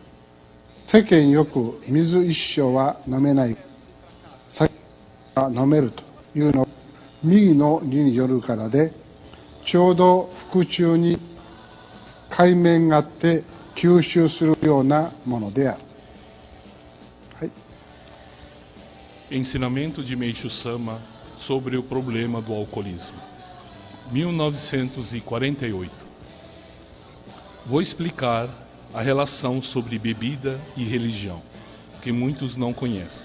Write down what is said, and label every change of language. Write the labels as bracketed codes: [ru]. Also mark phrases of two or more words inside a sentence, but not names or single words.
[ja] 世間よく水一升は飲めない、酒は飲めるというのは右の理によるからで、ちょうど腹中に海面があって吸収するようなものである。はい。 [pt] Ensinamento de Meishu Sama sobre o problema do alcoolismo. 1948. Vou explicar a relação sobre bebida e religião, que muitos não conhecem.